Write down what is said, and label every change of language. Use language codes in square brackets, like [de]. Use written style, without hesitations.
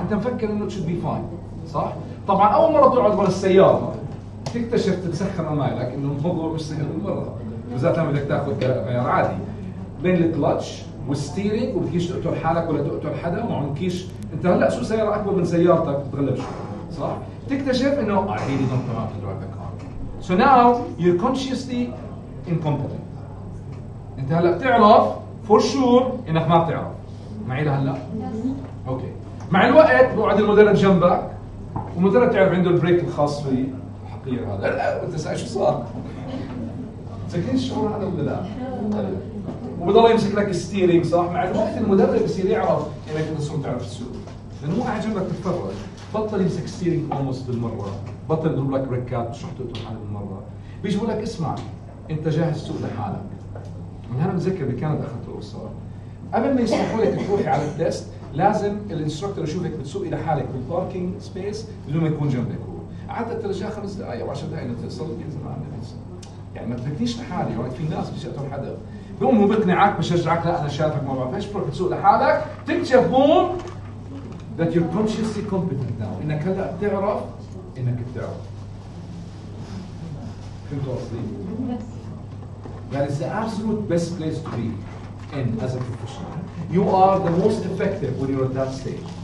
[ar] انت مفكر انه [en] it should be fine [ar] صح؟ طبعا اول مرة تقعد ورا السيارة تكتشف تتسخن امالك انه الموضوع مش سهل بالمرة، بالذات لما بدك تاخذ غيار عادي بين الكلتش والستيرنج وبدكيش تقتل حالك ولا تقتل حدا وما عمكيش. انت هلا سوق سيارة اكبر من سيارتك بتتغلب شوي صح؟ تكتشف انه [en] I really don't know how to drive the car. So now you're consciously incompetent. [ar] انت هلا بتعرف [en] for sure [ar] انك ما بتعرف. معي لهلا؟ اوكي. مع الوقت بقعد المدرب جنبك والمدرب تعرف عنده البريك الخاص فيه الحقير هذا، لا انت سأل شو صار؟ ساكنين الشعور هذا ولا لا؟ وبضل يمسك لك الستيرنج صح؟ مع الوقت المدرب بصير يعرف انك انت صرت تعرف تسوق، لانه مو قاعد جنبك تتفرج، بطل يمسك ستيرنج اولموست بالمره، بطل يضرب لك بريكات مش رح تقتل حالك بالمره، بيجي بقول لك اسمع انت جاهز تسوق لحالك. من هذا بتذكر بكندا اخذت القصه، قبل ما يسمحوا لك تروحي على التست لازم الانستركتور يشوفك بتسوقي لحالك بالباركينج سبيس بدون ما يكون جنبك هو. قعدت اترجاها 5 دقائق او 10 دقائق توصل ينزل معنا يعني ما تركنيش لحالي، يعني في ناس مش يقتل حدا بقوم هو بقنعك بشجعك لا انا شايفك ما بعرف ايش بتروح تسوق لحالك تكتشف بوم [en] that you're consciously competent now [ar] انك هلا بتعرف انك بتعرف. فهمتوا قصدي؟ [en] That is the absolute best place to be in as a professional. You are the most effective when you're at that stage.